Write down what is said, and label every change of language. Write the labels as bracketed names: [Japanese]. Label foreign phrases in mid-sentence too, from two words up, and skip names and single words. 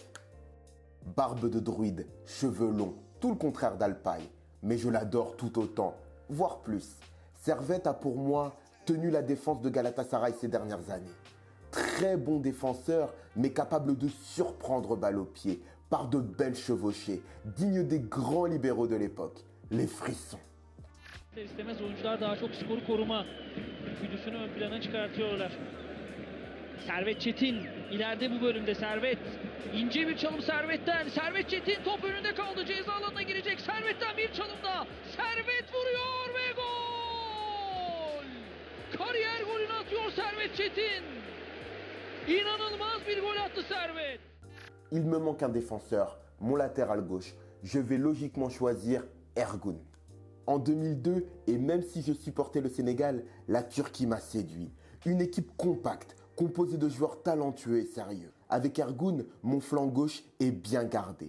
[French] Barbe de druide, cheveux longs, tout le contraire d'Alpay, mais je l'adore tout autant, voire plus. Servette a pour moi tenu la défense de Galatasaray ces dernières années. Très bon défenseur, mais capable de surprendre balle au pied par de belles chevauchées, digne des grands libéraux de l'époque, les frissons. [Turkish] İstemez oyuncular daha çok skoru koruma güdüsünü ön plana çıkartıyorlar. Servet Çetin ileride bu bölümde Servet. İnce bir çalım Servet'ten. Servet Çetin top önünde kaldı. Ceza alanına girecek. Servet'ten bir çalım daha. Servet vuruyor ve gol! Kariyer golünü atıyor Servet Çetin. İnanılmaz bir gol attı Servet. [French] Il me manque un défenseur, mon latéral gauche. Je vais logiquement choisir Ergun. En 2002, et même si je supportais le Sénégal, la Turquie m'a séduit. Une équipe compacte, composée de joueurs talentueux et sérieux. Avec Ergun, mon flanc gauche est bien gardé.